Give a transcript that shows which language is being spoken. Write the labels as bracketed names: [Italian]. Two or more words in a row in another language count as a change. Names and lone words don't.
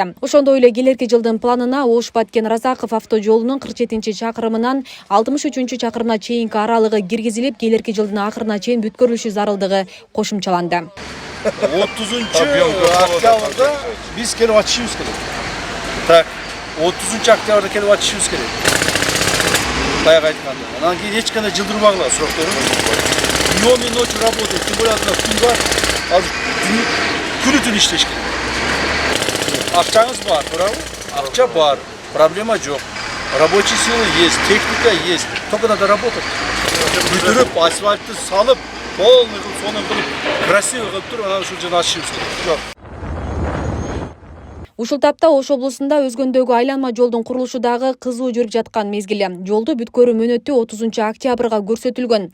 [Kyrgyz] Ошондой эле келерки жылдын планына Ош Баткен Разаков автожолунун 47-чакырымынан 63-чакырымына чейинки аралыгы киргизилип, келерки жылдын акырына чейин бүткөрүлүшү зарылдыгы кошумчаланды. 30-октябрда биз келип ачышыбыз керек. [Russian] Так. [Kyrgyz] 30 октябрда келип ачышыбыз керек. Баягы айтканда. Анан кийин эч кандай жылдырбагыла сурактарды. [Russian] Днём и ночью работать, тем более [Kyrgyz] күн бар. Азыр күнү-түн иштеш керек. Акчаңыз бар, туурабы? Акча бар, проблема жок. [Russian] Рабочий сила есть, техника есть. Только надо работать. [Kyrgyz] Бүтүрүп, асфальтты салып, полный кылып, сонун кылып, красиво кылып туруп, анан ушул жерде ачышыбыз керек. Ушул тапта Ош облусунда өзгөндөгү айланма жолдун курулушу дагы кызуу жүрүп жаткан мезгили. Жолду бүткөрүү мөөнөтү 30 октябрга көрсөтүлгөн.